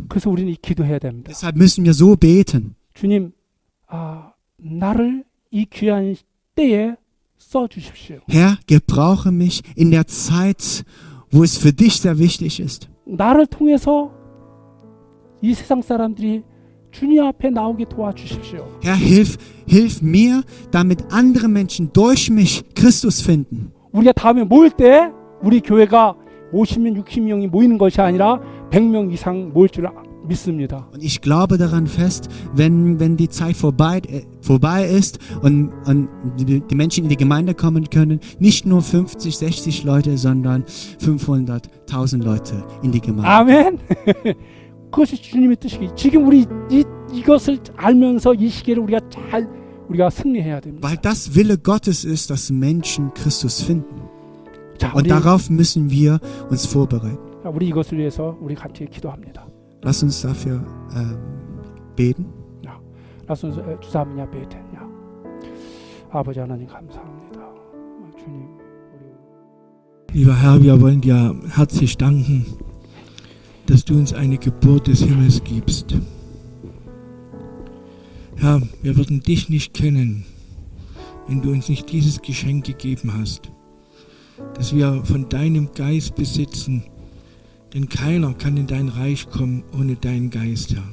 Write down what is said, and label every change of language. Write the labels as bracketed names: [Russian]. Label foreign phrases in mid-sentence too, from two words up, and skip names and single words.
[Korean] 그래서 우리는 기도해야 됩니다. [German] Deshalb müssen wir so beten. [Korean] 주님, 나를 이 귀한 때에 써 주십시오. [German] Herr, gebrauche mich in der Zeit, wo es für dich sehr wichtig ist. [Korean] 나를 통해서 이 세상 사람들이 주님 앞에 나오게 도와주십시오. [German] Herr, hilf mir, damit andere Menschen durch mich Christus finden. [Korean] 우리가 다음에 모일 때 우리 교회가 50명, 60명이 모이는 것이 아니라 100명 이상 모일 줄 믿습니다. [German] Und ich glaube daran fest, wenn die Zeit vorbei ist und die Menschen in die Gemeinde kommen können, nicht nur 50, 60 Leute, sondern 500, 1000 Leute in die Gemeinde. [Korean] 아멘. 그것이 주님의 뜻이기. 지금 우리 이것을 알면서 이 시기를 우리가 승리해야 됩니다. [German] Weil das Wille Gottes ist, dass Menschen Christus finden. [Korean] 자, [German] Und darauf müssen wir uns vorbereiten. [Korean] 우리 이것을 위해서 우리 같이 기도합니다. [German] Lass uns dafür beten. Lass uns zusammen beten. [Korean] 아버지 하나님 감사합니다. 주님, [German] Lieber Herr, wir wollen dir herzlich danken, dass du uns eine Geburt des Himmels gibst. Herr, wir würden dich nicht kennen, wenn du uns nicht dieses Geschenk gegeben hast, dass wir von deinem Geist besitzen, denn keiner kann in dein Reich kommen ohne deinen Geist, Herr.